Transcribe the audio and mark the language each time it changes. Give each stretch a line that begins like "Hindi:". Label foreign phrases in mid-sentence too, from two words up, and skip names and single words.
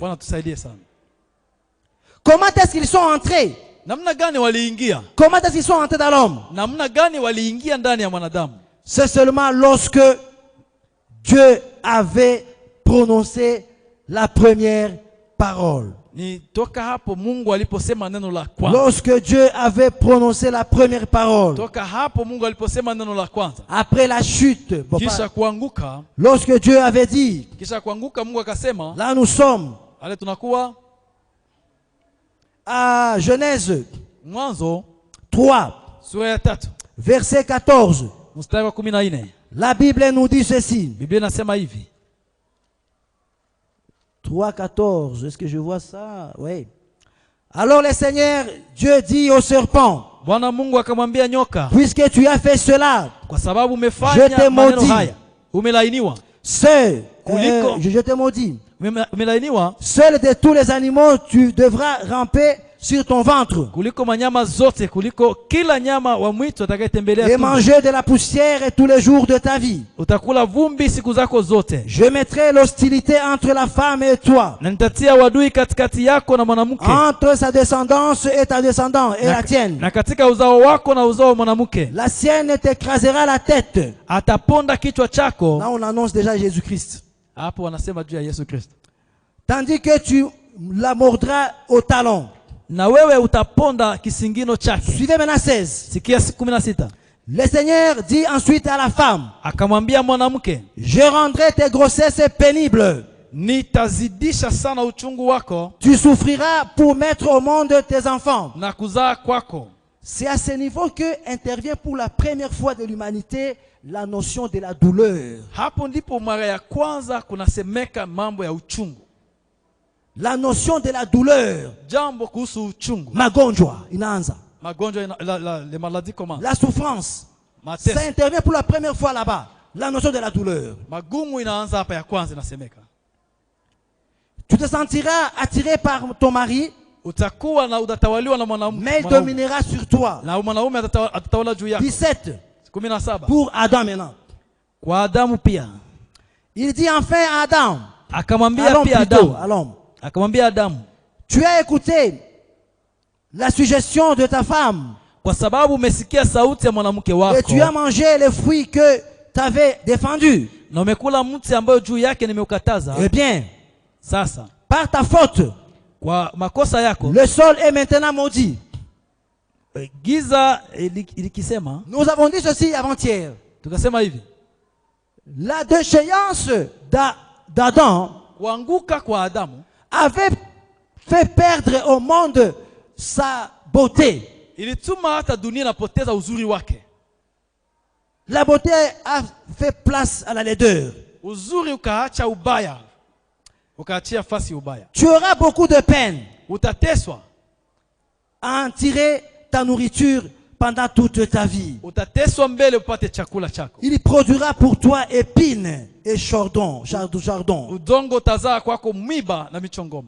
Swahili: Bwana tusaidie sana.
French: Comment est-ce qu'ils sont entrés?
Swahili: Namna gani waliingia?
French: Comment est-ce qu'ils sont entrés dans l'homme?
Swahili: Namna gani waliingia ndani ya mwanadamu?
French: C'est seulement lorsque Dieu avait prononcé la première parole.
Swahili: Ni toka hapo Mungu aliposema neno la kwanza.
French: Lorsque Dieu avait prononcé la première parole,
Swahili: Toka hapo Mungu aliposema neno la kwanza.
French: après la chute,
Swahili: Kisha kuanguka,
French: lorsque Dieu avait dit,
Swahili: kisha kuanguka Mungu akasema,
French: là nous sommes
Swahili: ale tunakuwa
French: à Genèse
Swahili: Mwanzo 3, sura ya 3
French: verset 14.
Swahili: mstari wa 14.
French: La Bible nous dit ceci.
Swahili: Biblia inasema hivi. 3, 14.
French: Est-ce que je vois ça? Oui. Alors le Seigneur Dieu dit au serpent,
Swahili: Bwana Mungu akamwambia nyoka,
French: puisque tu as fait cela,
Swahili: kwa sababu
French: Je
Swahili: umefanya
French: te
Swahili: maneno
French: maudis.
Swahili: haya, umelainiwa.
French: seul,
Swahili: Kuliko.
French: je te maudis,
Swahili: Umelainiwa
French: seul de tous les animaux, tu devras ramper sur ton ventre
Swahili: kuliko manyama zote, kuliko kila nyama wa mwitu atakayetembelea
French: et
Swahili: tumbo.
French: manger de la poussière tous les jours de ta vie.
Swahili: Utakula vumbi siku zako zote.
French: Je mettrai l'hostilité entre la femme et toi,
Swahili: Na nitatia wadui katikati yako na mwanamke,
French: entre sa descendance et ta descendance et la tienne.
Swahili: na katika uzao wako na uzao wa mwanamke.
French: La sienne t'écrasera la tête.
Swahili: Ataponda kichwa chako.
French: Là, on annonce déjà Jésus-Christ.
Swahili: Hapo wanasema juu ya Yesu Kristo.
French: Tandis que tu la mordras au talon.
Swahili: Na wewe utaponda kisingino chake.
French: Suivez maintenant 16.
Swahili: Sikia 16.
French: Le Seigneur dit ensuite à la femme,
Swahili: Akamwambia mwanamke,
French: je rendrai tes grossesses pénibles.
Swahili: nitazidisha sana uchungu wako
French: Tu souffriras pour mettre au monde tes enfants.
Swahili: na kuzaa kwako.
French: C'est à ce niveau que intervient pour la première fois de l'humanité la notion de la douleur.
Swahili: Hapo ndipo mara ya kwanza kunasemeka mambo ya uchungu.
French: La notion de la douleur.
Swahili: Jambo kuhusu uchungu. Magonjwa, inaanza.
French: Magonjwa les maladies comment? La souffrance.
Swahili: Mateso.
French: Ça intervient pour la première fois là-bas. La notion de la douleur.
Swahili: Magumu inaanza hapa ya kwanza inasemeka.
French: Tu te sentiras attiré par ton mari,
Swahili: Utakuwa na utatawaliwa na
French: mais il
Swahili: mwanaume.
French: dominera sur toi.
Swahili: Na mwanaume atatawala juu yako. 17. 17.
French: Pour Adam maintenant.
Swahili: Kwa Adamu pia.
French: Il dit enfin à Adam,
Swahili: Akamwambia
French: à l'homme
Swahili: pia
French: plutôt,
Swahili: Adamu.
French: à l'homme.
Swahili: Akamwambia Adamu,
French: Tu as écouté la suggestion de ta femme
Swahili: kwa sababu umesikia sauti ya mwanamke
French: et
Swahili: wako
French: tu as mangé les fruits que tu avais défendus.
Swahili: na umekula mti ambayo juu yake nimeukataza.
French: Eh bien,
Swahili: Sasa
French: par ta faute,
Swahili: kwa makosa yako
French: le sol est maintenant maudit.
Swahili: giza ilikisema,
French: Nous avons dit ceci avant-hier.
Swahili: tukasema hivi,
French: La déchéance d'Adam
Swahili: kuanguka kwa Adamu
French: avait fait perdre au monde sa beauté.
Swahili: ilituma hata dunia inapoteza uzuri wake.
French: La beauté a fait place à la laideur.
Swahili: Uzuri ukaacha ubaya, ukaachia fasi ubaya.
French: Tu auras beaucoup de peine
Swahili: Utateswa,
French: à en tirer ta nourriture pendant toute ta vie.
Swahili: utateswa mbele upate chakula chako.
French: Il produira pour toi épines et chardon.
Swahili: Udongo utazaa kwako mwiba na michongoma.